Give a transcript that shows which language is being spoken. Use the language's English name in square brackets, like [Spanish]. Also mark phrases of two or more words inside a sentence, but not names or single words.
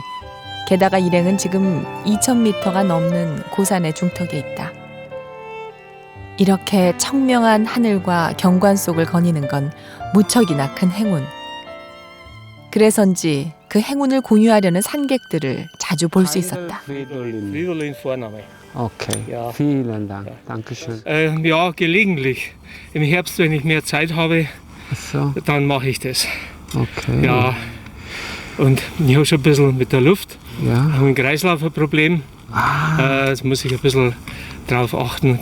[Korean] 게다가 일행은 지금 2,000m가 넘는 고산의 중턱에 있다. 이렇게 청명한 하늘과 경관 속을 거니는 건 무척이나 큰 행운. 그래서인지 그 행운을 공유하려는 산객들을 자주 볼 수 있었다. [German] Fridolin Vorname. Okay. Ja. Vielen Dank. Dankeschön. Ja, gelegentlich. Im Herbst, wenn ich mehr Zeit habe, So. dann mache ich das. Okay. Ja. Und ich habe schon ein bisschen mit der Luft, Ja. auch ein Kreislaufproblem. Das muss ich ein bisschen drauf achten.